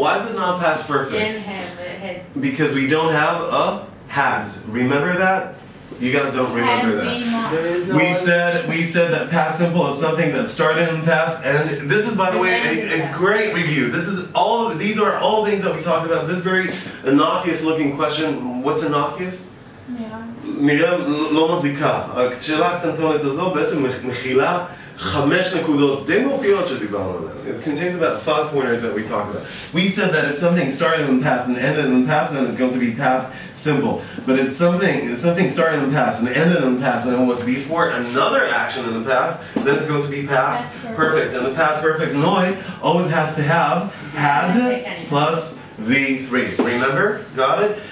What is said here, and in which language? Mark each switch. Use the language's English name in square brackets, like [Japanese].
[English] Why is it not past perfect? Because we don't have a had. Remember that? You guys don't remember that. There is no We said that past simple is something that started in the past, and this is, by the way, a great review. These are all things that we talked about. This very innocuous looking question. What's innocuous? [Hebrew] נראה לא מזיקה. השאלה הקטנטונת הזו בעצם מכילה 5 נקודות די מהותיות שדיברנו עליהן. [English] It contains about 5 pointers that we talked about. We said that if something started in the past and ended in the past, then it's going to be past simple. But if something started in the past and ended in the past and it was before another action in the past, then it's going to be past perfect. And the past perfect noi always has to have had plus V3. Remember? Got it?